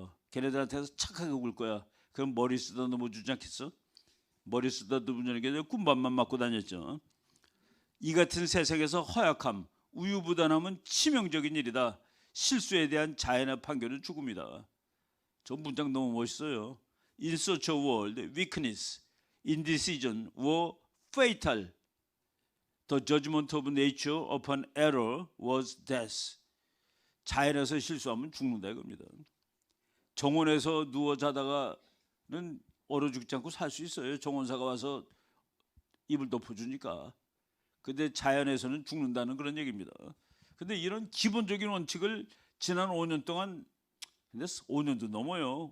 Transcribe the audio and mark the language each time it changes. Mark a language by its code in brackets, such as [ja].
[ko] 걔네들한테서 착하게 굴 거야. 그럼 머리 쓰다 넘어주지 않겠어? 머리 쓰다 넘어주는 게 꿈밥만 맞고 다녔죠. 이 같은 세상에서 허약함, 우유부단함은 치명적인 일이다. 실수에 대한 자연의 판결은 죽음이다. 저 문장 너무 멋있어요. [en] In such a world, weakness, indecision were fatal. The judgment of nature upon error was death. [ko] 자연에서 실수하면 죽는다 이겁니다. 정원에서 누워 자다가는 얼어 죽지 않고 살 수 있어요. 정원사가 와서 이불 덮어주니까. 근데 자연에서는 죽는다는 그런 얘기입니다. 근데 이런 기본적인 원칙을 지난 5년 동안, 근데 5년도 넘어요.